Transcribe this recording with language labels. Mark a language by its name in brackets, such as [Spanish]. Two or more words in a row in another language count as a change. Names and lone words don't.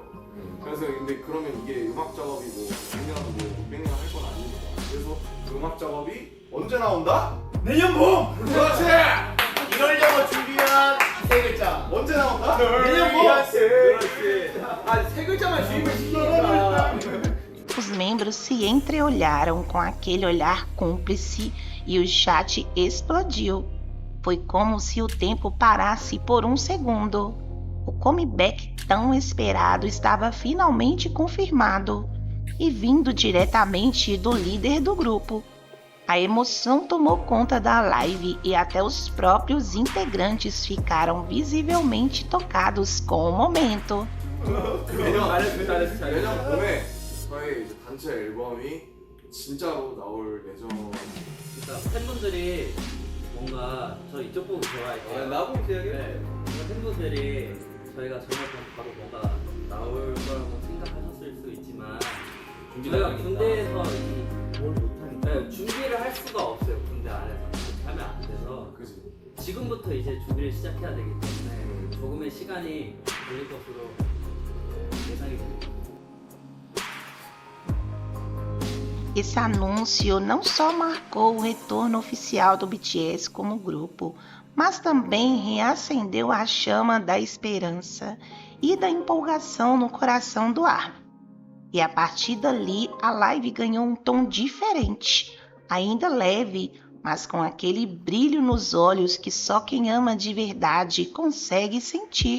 [Korean] 그래서 근데 그러면 이게 음악 작업이 뭐 100년 뭐 600년 할 건 아니니까. 그래서 그 음악 작업이 언제 나온다? 내년 봄. 그렇지! 이러려고 준비한 세 글자. 언제 나온다? 내년 봄. 그렇지. 아세 글자만 주입을 시키니까. [Portuguese] Os membros se entreolharam com aquele olhar cúmplice e o chat explodiu. Foi como se o tempo parasse por um segundo. O comeback tão esperado estava finalmente confirmado e vindo diretamente do líder do grupo. A emoção tomou conta da live e até os próprios integrantes ficaram visivelmente tocados com o momento. [Korean] 잘했어. 내년 봄에 저희 이제 단체 앨범이 진짜로 나올 예정. 그러니까 팬분들이 뭔가 저 이쪽 보고 좋아할게요. 나보고 이야기해. 네. 팬분들이 저희가 저녁에 바로 뭔가 나올 거라고 생각하셨을 수 있지만 저희가 군대에서 뭘 못하니까. 네, 준비를 할 수가 없어요. 군대 안에서 그렇게 하면 안 돼서 그지? 지금부터 이제 준비를 시작해야 되기 때문에 조금의 시간이 걸릴 것으로 예상이 됩니다. [Portuguese] Esse anúncio não só marcou o retorno oficial do BTS como grupo, mas também reacendeu a chama da esperança e da empolgação no coração do Armin. E a partir dali, a live ganhou um tom diferente, ainda leve, mas com aquele brilho nos olhos que só quem ama de verdade consegue sentir.